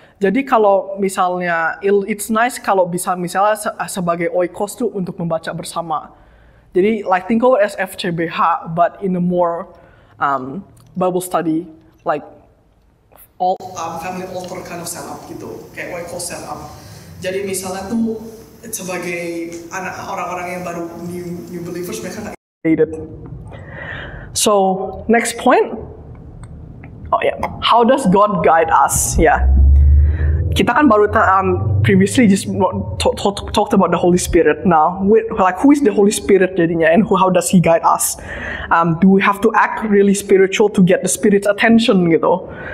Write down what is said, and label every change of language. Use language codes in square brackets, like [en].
[id] Jadi kalau misalnya, [en] it's nice [id] kalau bisa misalnya sebagai oikos tuh untuk membaca bersama. Jadi [en] like think of it as FCBH, but in a more Bible study, like all family altar kind of setup [id] gitu, kayak [en] oikos setup. [id] Jadi misalnya tuh sebagai orang-orang yang baru [en] new believers, [id] mereka nggak [en] intimidated. So next point, how does God guide us? Yeah. [id] Kita kan baru [en] previously just talked about the Holy Spirit. Now, who is the Holy Spirit [id] jadinya, [en] and how does He guide us? Do we have to act really spiritual to get the Spirit's attention [id] gitu?